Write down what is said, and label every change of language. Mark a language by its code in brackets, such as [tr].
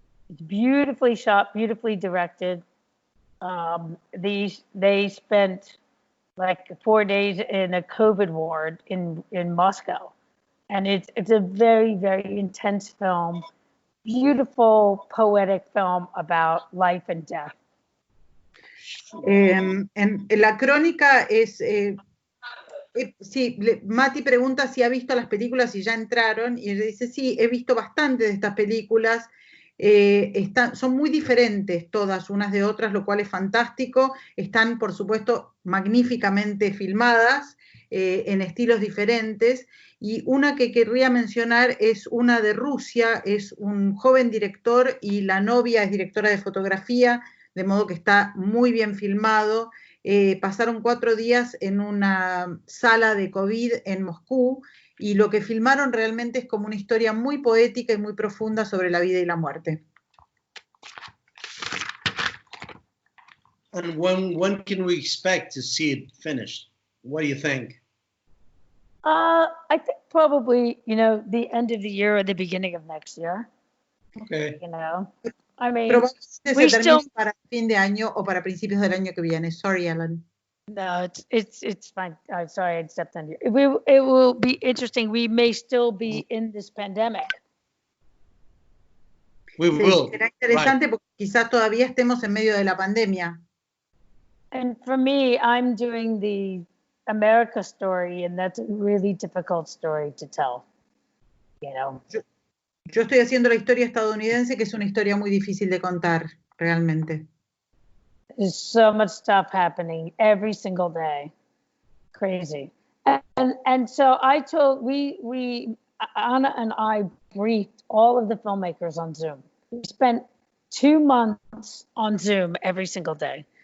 [en] It's beautifully shot, beautifully directed. They spent like 4 days in a COVID ward in Moscow, and it's a very, very intense film. Beautiful, poetic film about life and death. [es] En la crónica es, sí, Mati pregunta si ha visto las películas y ya entraron, y él dice, sí, he visto bastante de estas películas, son muy diferentes todas unas de otras, lo cual es fantástico, están por supuesto magníficamente filmadas, en estilos diferentes, y una que querría mencionar es una de Rusia, es un joven director y la novia es directora de fotografía, de modo que está muy bien filmado. Pasaron 4 días en una sala de COVID en Moscú y lo que filmaron realmente es como una historia muy poética y muy profunda sobre la vida y la muerte. [en] And when can we expect to see it finished? What do you think? I think probably, the end of the year or the beginning of next year. Okay. I mean, [es] probablemente se termine para fin de año o para principios del año que viene. [en] Sorry, Ellen. No, it's fine. I'm sorry, I stepped on you. It will be interesting. We may still be in this pandemic. We will. [es] Será interesante porque quizás todavía estemos en medio de la pandemia. [en] And for me, I'm doing the America story, and that's a really difficult story to tell. [es] Yo estoy haciendo la historia estadounidense, que es una historia muy difícil de contar, realmente. [en] There's so much stuff happening every single day. Crazy. And so I told, Anna and I briefed all of the filmmakers on Zoom. We spent 2 months on Zoom every single day.